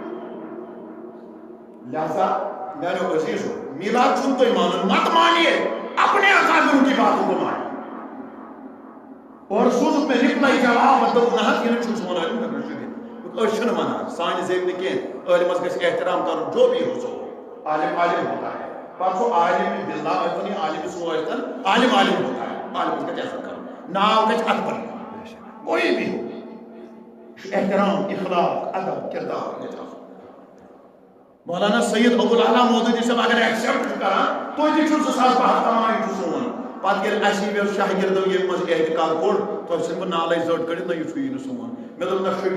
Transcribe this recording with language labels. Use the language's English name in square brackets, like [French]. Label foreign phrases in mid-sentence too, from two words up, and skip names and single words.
[Kashmiri] لہذا میانیو عزیٖزو میلاد چھُنہٕ تُہۍ مانُن مت [Urdu] مانیے اپنے اکابروں کی باتوں کو مانیے اور [Kashmiri] سوٗزُکھ مےٚ رِپلاے جواب دوٚپُکھ نہ حظ یہِ نہٕ چھُنہٕ سون عٲلِم أسۍ چھِنہٕ وَنان سانہِ زیٚوِ نہٕ کینٛہہ عٲلمس گژھِ احترام کرُن [Urdu] جو بھی ہو سو عالم عالم ہوتا ہے [Kashmiri] پتہٕ سُہ عالم باللہ ٲسۍتن یا عالم سُہ ٲسۍتن [Urdu] عالم عالم ہوتا ہے [Kashmiri] عالمس گژھِ عزت کرُن ناو گژھِ اَتھ پٮ۪ٹھ [Urdu] کوئی بھی ہو [Kashmiri] چھُ احترام اخلاق ادب کردار گژھِ آسُن مولانا سید ابوالعالیٰ مودودی صٲب اگر ایکسیپٹ چھُ کران تُہۍ تہِ چھُو 2012 تمام یہِ چھُ سون پتہٕ ییٚلہِ اَسہِ یہِ شاگردو ییٚمہِ منٛز احتقاد کوٚڑ تۄہہِ ژھٕنۍ بہٕ نالے زٔٹ کٔڑِتھ نہ یہِ چھُ یہِ نہٕ سون مےٚ دوٚپ نہ شوبی